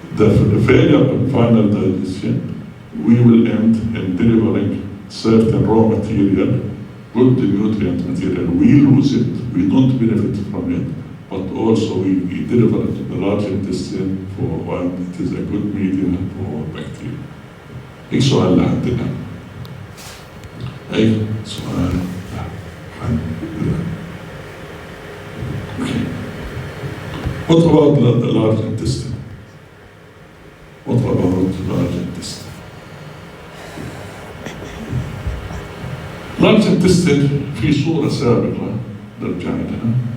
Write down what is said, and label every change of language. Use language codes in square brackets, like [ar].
[en] The failure of final digestion, we will end in delivering certain raw material, good nutrient material. We lose it, we don't benefit from it, but also we deliver it to the large intestine for one, it is a good medium for bacteria. [ar] أي سؤال لعندنا؟ أي سؤال عندنا؟ Okay. [en] What about the large intestine? What about the large intestine? [ar] Large intestine في صورة سابقة نرجع لها.